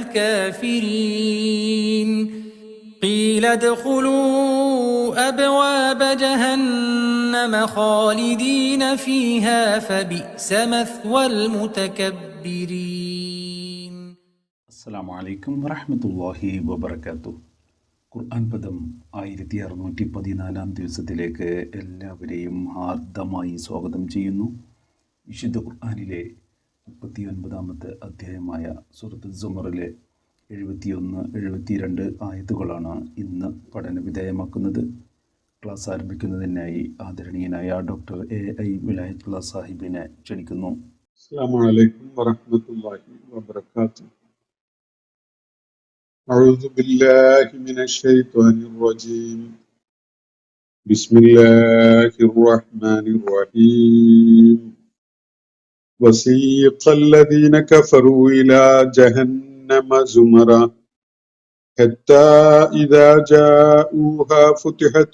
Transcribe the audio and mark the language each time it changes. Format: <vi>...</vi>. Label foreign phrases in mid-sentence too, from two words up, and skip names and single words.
<ar>الكافرين قيل ادخلوا أبواب جهنم خالدين فيها فبئس مثوى المتكبرين. السلام عليكم ورحمة الله وبركاته.</ar> <ml>ഖുർആൻ പദം 1614 ദിവസത്തിലേക്ക് എല്ലാവരെയും ഹാർദമായി സ്വാഗതം ചെയ്യുന്നു. വിശുദ്ധ ഖുർആനിലെ 39-ാമത്തെ അധ്യായമായ സൂറത്ത് സുമറിലെ 71-72 ആയത്തുകളാണ് ഇന്ന് പഠന വിധേയമാക്കുന്നത്. ക്ലാസ് ആരംഭിക്കുന്നതിനായി ആദരണീയനായ ഡോക്ടർ AI വിലായത്തുള്ള സാഹിബിനെ ക്ഷണിക്കുന്നു.</ml> <ar>السلام عليكم ورحمة الله وبركاته. أعوذ بالله من الشيطان الرجيم. بسم الله الرحمن الرحيم. وسيق الذين كفروا إلى جهنم زمرا حتى إذا جاءوها فتحت</ar>